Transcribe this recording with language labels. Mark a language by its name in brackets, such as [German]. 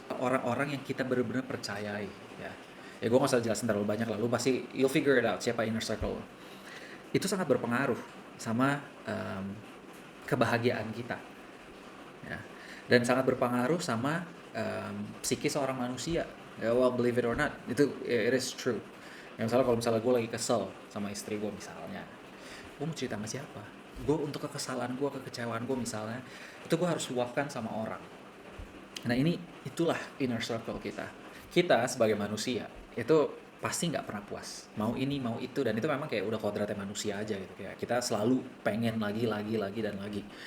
[Indonesian] Orang-orang yang kita benar-benar percayai, ya. Ya gue nggak usah jelasin terlalu banyak lah, lu pasti [English] you'll figure it out [Indonesian] siapa inner circle. Itu sangat berpengaruh sama kebahagiaan kita, ya. Dan sangat berpengaruh sama psikis seorang manusia. [English] Ya, well, believe it or not, itu it is true. [Indonesian] Ya, misalnya kalau misalnya gue lagi kesel sama istri gue misalnya, gue mau cerita sama siapa? Gue untuk kekesalan gue, kekecewaan gue misalnya, itu gue harus luapkan sama orang. Nah ini itulah inner circle kita. Kita sebagai manusia itu pasti nggak pernah puas. Mau ini, mau itu, dan itu memang kayak udah kodratnya manusia aja gitu. Kayak kita selalu pengen lagi, lagi, dan lagi.